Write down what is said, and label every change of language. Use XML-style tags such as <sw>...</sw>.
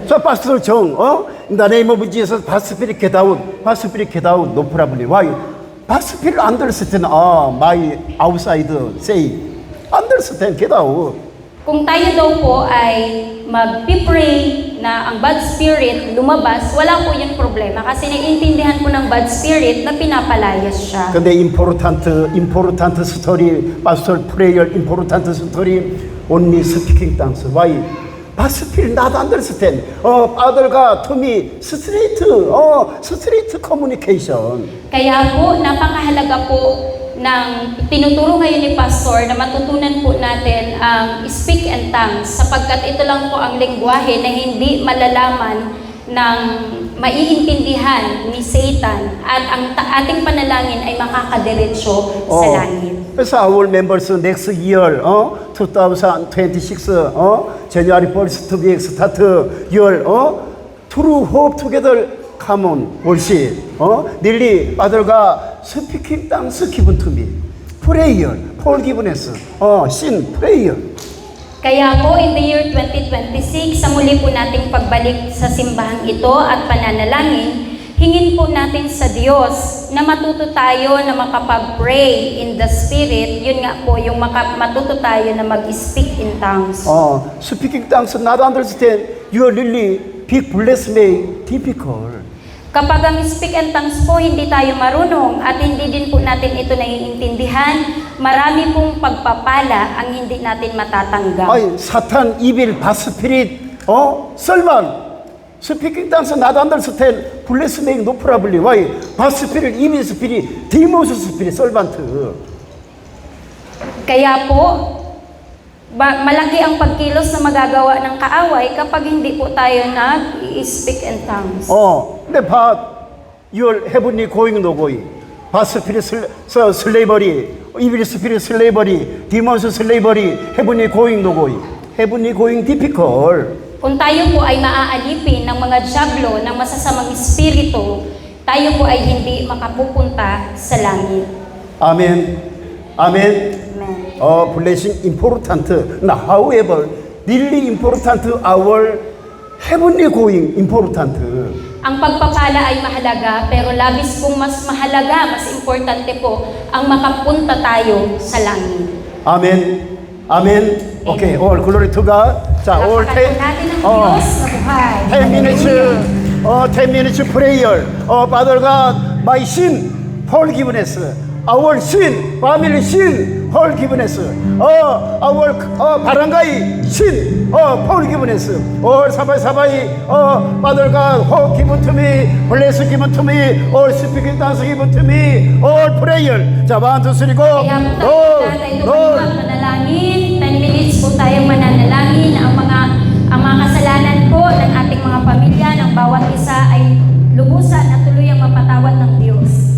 <en>So Pastor John, in the name of Jesus, Spirit get out, no problem. Why? Spirit understand, my outside say, understand, get out.</en> <tl>Kung tayo daw po ay mag-pray na ang bad spirit lumabas, wala po yung problema kasi naiintindihan po ng bad spirit na pinapalayas siya.</tl> <ko>근데</ko> <en>important story, pastor prayer, important story, only speaking tongues. Why? Pastor not understand. Father</en> <ko>가</ko> <en>to me straight communication.</en> <tl>Kaya po, napakahalaga po ng tinuturo ngayon ni Pastor na matutunan po natin ang speak and tongues sapagkat ito lang po ang lengguwahe na hindi malalaman ng maiintindihan ni Satan at ang ating panalangin ay makakadiretso sa langit.</tl> <en>So our members next year, 2026, January 1st to be start year, true hope together. Come on, worship. Nearly, Father</en> <ko>가</ko> <en>speaking tongues given to me. Prayer, forgiveness. Sin, prayer.</en> <tl>Kaya po,</tl> <en>in the year 2026,</en> <tl>sa muli po nating pagbalik sa simbahang ito at pananalangin, hingin po natin sa Diyos na matuto tayo na makapag-pray in the Spirit. Yun nga po, yung matuto tayo na mag-speak in tongues.</tl> <en>Speaking tongues not understand, you are really big bless me difficult.</en> <tl>Kapag ang speak and tongues po, hindi tayo marunong at hindi din po natin ito naiintindihan, marami pong pagpapala ang hindi natin matatanggap.</tl> <en>Satan, evil, bad spirit, servant. Speaking tongues not understand, bless me no problem. Why? Bad spirit, evil spirit, demons spirit, servant.</en> <tl>Kaya po, malaki ang pagkilos na magagawa ng kaaway kapag hindi po tayo nag-speak in tongues.</tl> <ko>근데</ko> <en>your heavenly going no going. Bad spirit slavery, evil spirit slavery, demons slavery, heavenly going no going. Heavenly going difficult.</en> <tl>Kung tayo po ay maaalipin ng mga dyablo, ng masasamang espiritu, tayo po ay hindi makapupunta sa langit.</tl> <en>Amen. Amen. Amen. Blessing important. Now, however, really important our heavenly going important.</en> <tl>Ang pagpapala ay mahalaga, pero labis pong mas mahalaga, mas importante po, ang makapunta tayo sa langit.</tl> <en>Amen. Amen. Okay, all glory to God.</en> <ko>자,</ko> <en>all 10,</en> <tl>natin ang Diyos na buhay.</tl> <en>10 minutes, 10 minutes prayer. Father God, my sin, forgiveness. Our sin, family sin, forgiveness. Our barangay sin, forgiveness. Sabay, Father God, hope given to me, bless given to me, all speaking tongues given to me, all prayer.</en> <ko>자,</ko> <en>1, 2, 3, go.</en> <tl>Kaya po tayo</tl> <en>Lord.</en> <tl>mananalangin. 10 minutes po tayo mananalangin na ang mga kasalanan po ng ating mga pamilya, ng bawat isa ay lubusan at tuluyang mapatawad ng Diyos.</tl>